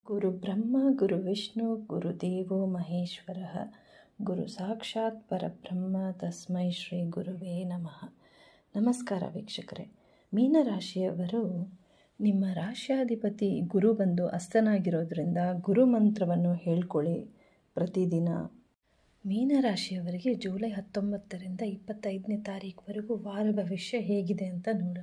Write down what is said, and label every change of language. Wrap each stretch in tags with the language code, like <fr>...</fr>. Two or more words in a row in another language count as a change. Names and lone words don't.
<sa>ಗುರು ಬ್ರಹ್ಮ ಗುರು ವಿಷ್ಣು ಗುರುದೇವೋ ಮಹೇಶ್ವರಃ ಗುರು ಸಾಕ್ಷಾತ್ ಪರಬ್ರಹ್ಮ ತಸ್ಮೈ ಶ್ರೀ ಗುರುವೇ ನಮಃ.</sa> <kn>ನಮಸ್ಕಾರ ವೀಕ್ಷಕರೇ. ಮೀನರಾಶಿಯವರು ನಿಮ್ಮ ರಾಶ್ಯಾಧಿಪತಿ ಗುರು ಬಂದು ಅಸ್ತನಾಗಿರೋದ್ರಿಂದ ಗುರು ಮಂತ್ರವನ್ನು ಹೇಳ್ಕೊಳ್ಳಿ ಪ್ರತಿದಿನ. ಮೀನರಾಶಿಯವರಿಗೆ ಜುಲೈ 19ರಿಂದ 25ನೇ ತಾರೀಕುವರೆಗೂ ವಾರ ಭವಿಷ್ಯ ಹೇಗಿದೆ ಅಂತ ನೋಡೋಣ.</kn>